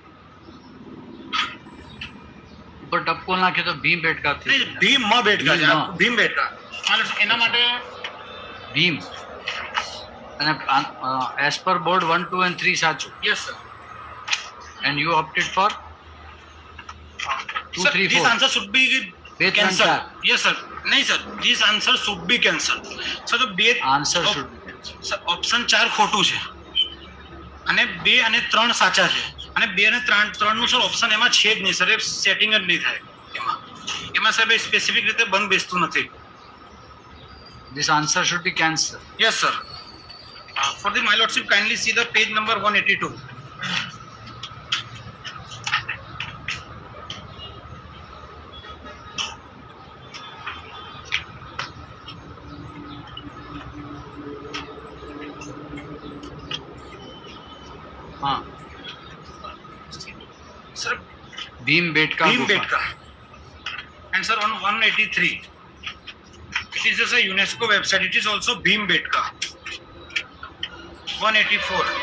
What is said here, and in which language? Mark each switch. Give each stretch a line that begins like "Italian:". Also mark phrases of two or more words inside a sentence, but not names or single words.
Gujarati: ઉપર ટપકો નાખે તો ભીમબેટકા થઈ જાય. ભીમબેટકા છે, ભીમબેટકા. એના માટે ભીમ અને
English: as per board 1, 2 and 3
Gujarati: સાચું.
English: Yes sir. And you opted for 2, 3, 4. This answer should be 2, 3, cancelled. 4. Yes sir.
Gujarati: નહીં સર,
English: this answer should be cancelled.
Gujarati: સર તો બે
English: Answer should be.
Gujarati: ઓપ્શન 4 ખોટું છે અને 2 અને 3 સાચા છે. અને 2 અને 3 નું સર ઓપ્શન એમાં છે જ નહીં સર. એ સેટિંગ જ નહીં થાય એમાં સાહેબ સ્પેસિફિક રીતે બંધ બેસતું નથી.
English: This answer should be cancelled. Yes sir. For the my lordship, kindly see the page number 182.
Hindi: हाँ.
English: Sir, भीमबेटका. Bhimbetka. And sir, on 183, it is just a UNESCO website. It is also Bhimbetka. 184.